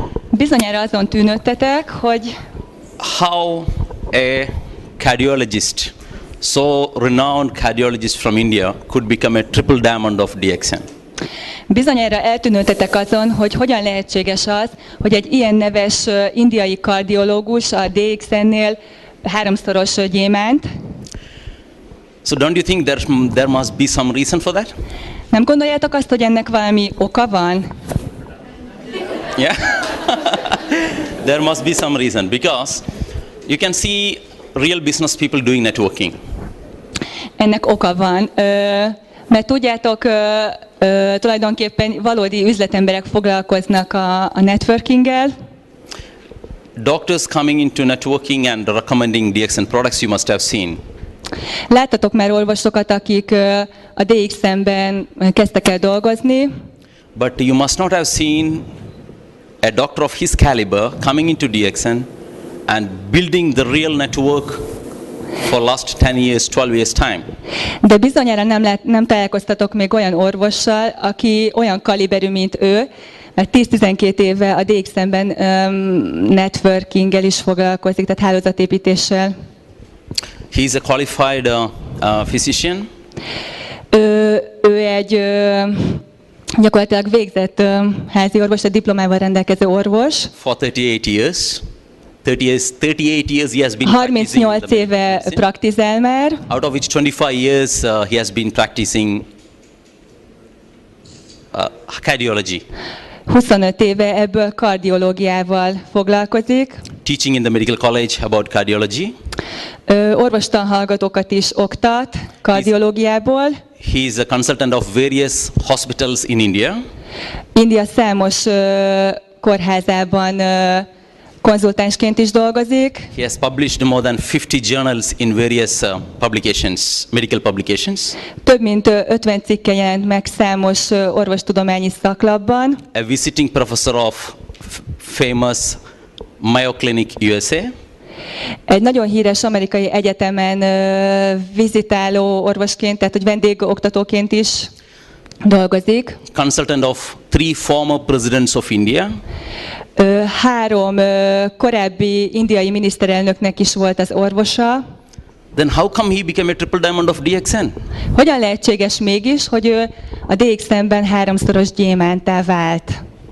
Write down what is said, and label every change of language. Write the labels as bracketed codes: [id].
[hu] Bizonyára azon tűnődtetek, hogy [en] how a cardiologist, so renowned cardiologist from India, could become a triple diamond of DXN. [hu] Bizonyára eltűnődtetek azon, hogy hogyan lehetséges az, hogy egy ilyen neves indiai kardiológus a DXN-nél háromszoros gyémánt. [en] So don't you think there must be some reason for that? [hu] Nem gondoljátok azt, hogy ennek valami oka van? [en] Yeah. There must be some reason, because you can see real business people doing networking. [hu] Ennek oka van, mert tudjátok, tulajdonképpen valódi üzletemberek foglalkoznak a networkinggel. [en] Doctors coming into networking and recommending DXN products, you must have seen. [hu] Láttatok már orvosokat, akik a DXN-ben kezdtek el dolgozni. [en] But you must not have seen a doctor of his caliber coming into DXN and building the real network for last 10 years, 12 years time. [hu] De bizonyára nem találkoztatok még olyan orvossal, aki olyan kaliberű, mint ő, mert 10-12 éve a DXN-ben networkinggel is foglalkozik, tehát hálózatépítéssel. [en] He is a qualified physician. [hu] Ő egy gyakorlatilag végzett házi orvos, a diplomával rendelkező orvos. [en] For 38 years. 38 years he has been [hu] 38 éve praktizál már. [en] Out of which 25 years he has been practicing cardiology. [hu] 25 éve ebből kardiológiával foglalkozik. [en] Teaching in the medical college about cardiology. [hu] Orvostanhallgatókat is oktat kardiológiából. [en] He is a consultant of various hospitals in India. [hu] India számos kórházában konzultánsként is dolgozik. [en] He has published more than 50 journals in various publications, medical publications. [hu] Több mint 50 cikke jelent meg számos orvostudományi szaklapban. [en] A visiting professor of famous Mayo Clinic, USA. [hu] Egy nagyon híres amerikai egyetemen vizitáló orvosként, tehát hogy vendégoktatóként is dolgozik. [en] Consultant of 3 former presidents of India. [hu] 3 korábbi indiai miniszterelnöknek is volt az orvosa. [en] Then how come he became a triple diamond of DXN? [hu] Hogyan lehetséges mégis, hogy ő a DXN-ben 3-szoros gyémánttá vált?